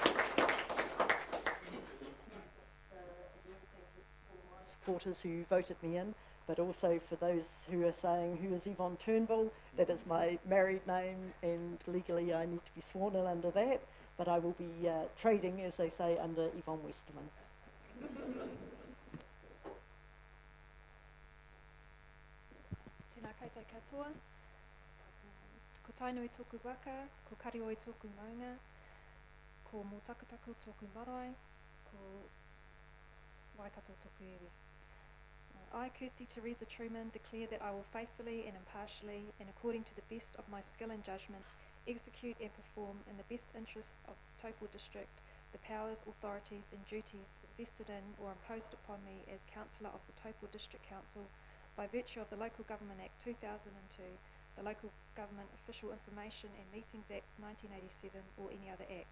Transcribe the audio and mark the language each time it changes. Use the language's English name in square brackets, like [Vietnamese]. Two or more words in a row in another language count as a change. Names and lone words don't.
[English] Supporters who voted me in, but also for those who are saying who is Yvonne Turnbull. That is my married name and legally I need to be sworn in under that, but I will be trading, as they say, under Yvonne Westerman. [Māori] Tēnā koutou katoa. Ko tainui tōku waka, ko karioi tōku maunga, ko mō takutaku tōku marae, ko waikato tōku iwi. [English] I, Kirsty Teresa Truman, declare that I will faithfully and impartially and according to the best of my skill and judgment execute and perform in the best interests of the Taupo District the powers, authorities and duties vested in or imposed upon me as councillor of the Taupo District Council by virtue of the Local Government Act 2002, the Local Government Official Information and Meetings Act 1987 or any other act.